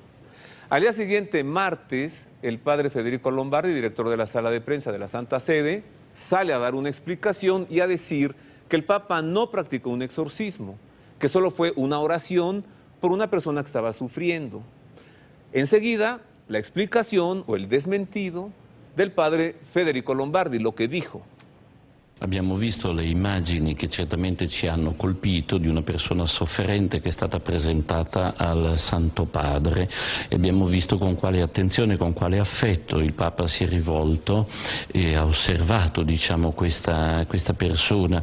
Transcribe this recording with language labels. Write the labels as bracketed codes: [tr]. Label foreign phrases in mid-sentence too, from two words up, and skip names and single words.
[es] Al día siguiente, martes, el padre Federico Lombardi, director de la sala de prensa de la Santa Sede, sale a dar una explicación y a decir que el Papa no practicó un exorcismo, que solo fue una oración por una persona que estaba sufriendo. Enseguida, la explicación o el desmentido del padre Federico Lombardi, lo que dijo. [it] Abbiamo visto le immagini che certamente ci hanno colpito di una persona sofferente che è stata presentata al Santo Padre e abbiamo visto con quale attenzione, con quale affetto il Papa si è rivolto e ha osservato, diciamo, questa persona.